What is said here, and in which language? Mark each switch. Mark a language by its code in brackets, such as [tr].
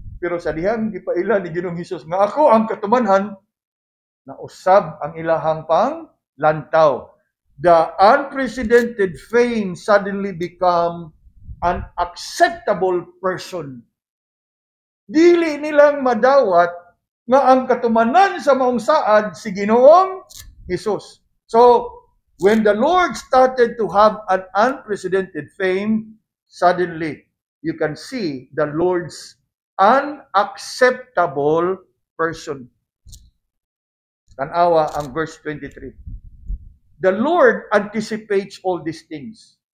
[ceb] Pero sa dihang gipaila ni Ginoong Hesus nga ako ang katumanhan, na usab ang ilahang pang lantaw. [en] The unprecedented fame suddenly become an acceptable person. [ceb] Dili nilang madawat nga ang katumanan sa maong saad si Ginoong Hesus. [en] So, when the Lord started to have an unprecedented fame, suddenly you can see the Lord's unacceptable person. [ceb] Tanawa ang verse 23. [en] The Lord anticipates all these things.